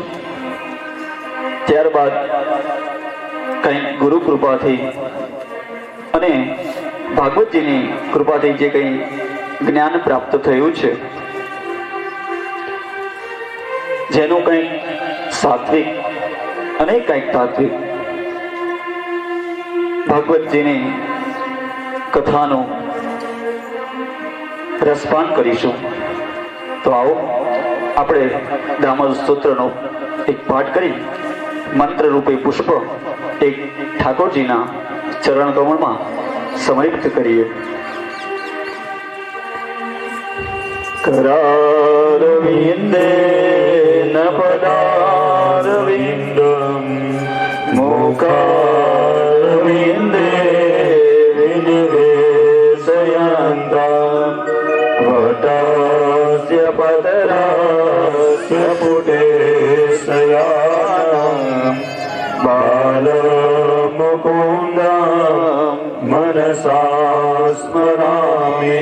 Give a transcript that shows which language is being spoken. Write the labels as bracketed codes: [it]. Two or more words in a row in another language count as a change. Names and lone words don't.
[gu] ત્યારબાદ કંઈક ગુરુ કૃપાથી અને ભાગવતજીની કૃપાથી જે કંઈ જ્ઞાન પ્રાપ્ત થયું છે, જેનું કંઈક સાત્વિક અને કંઈક તાત્વિક ભાગવતજીની કથાનું રસપાન કરીશું. તો આવો આપણે દામોદર સ્તોત્રનો એક પાઠ કરી મંત્ર રૂપે પુષ્પ એક ઠાકોરજીના ચરણ કમળમાં સમર્પિત કરીએ. [sa] करारविन्दे न पदारविन्दं मुखारविन्दे विनिवेशयन्तं वटस्य पदरास्य पुटेशयानं बालमुकुन्दं मनसा स्मरामि.